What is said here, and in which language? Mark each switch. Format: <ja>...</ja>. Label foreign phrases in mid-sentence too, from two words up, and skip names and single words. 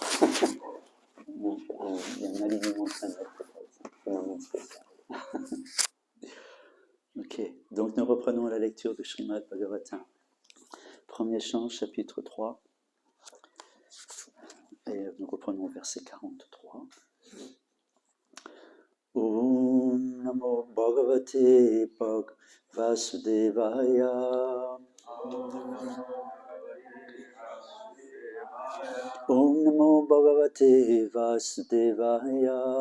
<fr>Il y a un alignement phénomène spécial. Ok, donc nous reprenons la lecture de Srimad Bhagavatam. Premier chant, chapitre 3. Et nous reprenons au verset 43.</fr> <sa>ॐ नमो भगवते वासुदेवाय. ॐ नमो भगवते वासुदेवाय.</sa>